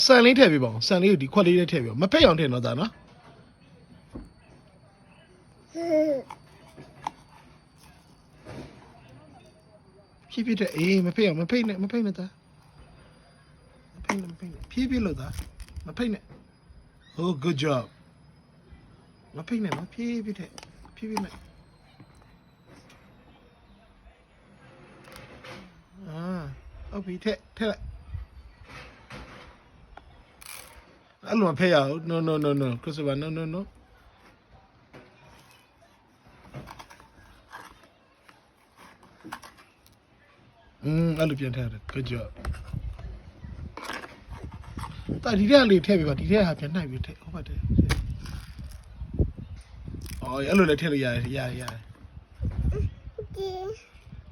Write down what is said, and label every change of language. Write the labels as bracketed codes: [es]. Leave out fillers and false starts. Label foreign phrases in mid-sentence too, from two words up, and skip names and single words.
[my] ဆန်လေးထည့်ပေးပါအောင်ဆန်လေးကိုဒီခွက်လေးနဲ့ထည့်ပေးအောင်မဖိတ်အောင်ထည့်တော့သားနော်ဖြည်းဖြည်းတဲ့အေးမဖိတ်အောင်မဖိတ်နဲ့သားမဖိတ်နဲ့ဖြည်းဖြည်းလို့သားမဖိတ်နဲ့ [en] Oh good job [my] မဖိတ်နဲ့နော်ဖြည်းဖြည်းတဲ့ဖြည်းဖြည်းနဲ့ ဟုတ်ပြီထည့်လိုက်အဲ့လိုမဖိတ်ရအောင် no Christopher no အဲ့လိုပြန်ထည့်ရတယ် [en] good job [my] တာဒီထဲလေးထည့်ပေးပါဒီထဲဟာပြန်နှိုက်ပြီးထည့်ဟုတ်ပါတယ်အော်အဲ့လိုလည်းထည့်လို့ရတယ်